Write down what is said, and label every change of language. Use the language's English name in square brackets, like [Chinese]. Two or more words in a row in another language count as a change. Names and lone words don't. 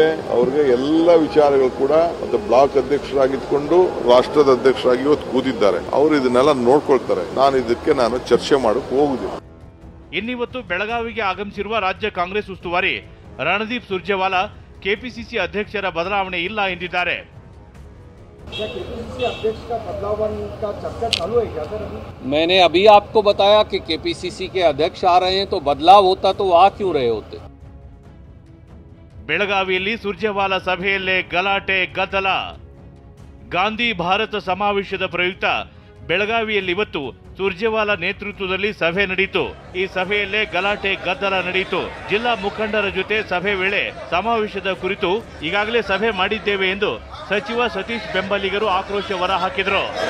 [Kannada] ಅವ್ರಿಗೆ ಎಲ್ಲ ವಿಚಾರಗಳು ಕೂಡ ಮತ್ತೆ ಬ್ಲಾಕ್ ಅಧ್ಯಕ್ಷರಾಗಿದ್ಕೊಂಡು ರಾಷ್ಟ್ರದ ಅಧ್ಯಕ್ಷರಾಗಿ ಇವತ್ತು ಕೂತಿದ್ದಾರೆ. ಅವರು ಇದನ್ನೆಲ್ಲ ನೋಡ್ಕೊಳ್ತಾರೆ. ನಾನು ಚರ್ಚೆ ಮಾಡಕ್ ಹೋಗುದಿಲ್ಲ. ಇನ್ನಿವತ್ತು ಬೆಳಗಾವಿಗೆ ಆಗಮಿಸಿರುವ ರಾಜ್ಯ ಕಾಂಗ್ರೆಸ್ ಉಸ್ತುವಾರಿ ರಣದೀಪ್ ಸುರ್ಜೇವಾಲಾ ಕೆಪಿಸಿಸಿ ಅಧ್ಯಕ್ಷರ ಬದಲಾವಣೆ ಇಲ್ಲ ಎಂದಿದ್ದಾರೆ. [Hindi] मैंने अभी आपको बताया कि केपीसीसी के अध्यक्ष आ रहे हैं, तो बदलाव होता तो आ क्यों रहे होते? [Kannada] ಬೆಳಗಾವಿಯಲ್ಲಿ ಸುರ್ಜೇವಾಲಾ ಸಭೆಯಲ್ಲೇ ಗಲಾಟೆ ಗದ್ದಲ. ಗಾಂಧಿ ಭಾರತ ಸಮಾವೇಶದ ಪ್ರಯುಕ್ತ ಬೆಳಗಾವಿಯಲ್ಲಿ ಇವತ್ತು ಸುರ್ಜೇವಾಲಾ ನೇತೃತ್ವದಲ್ಲಿ ಸಭೆ ನಡೆಯಿತು. ಈ ಸಭೆಯಲ್ಲೇ ಗಲಾಟೆ ಗದ್ದಲ ನಡೆಯಿತು. ಜಿಲ್ಲಾ ಮುಖಂಡರ ಜೊತೆ ಸಭೆ ವೇಳೆ ಸಮಾವೇಶದ ಕುರಿತು ಈಗಾಗಲೇ ಸಭೆ ಮಾಡಿದ್ದೇವೆ ಎಂದು ಸಚಿವ ಸತೀಶ್ ಬೆಂಬಲಿಗರು ಆಕ್ರೋಶ ಹೊರಹಾಕಿದರು.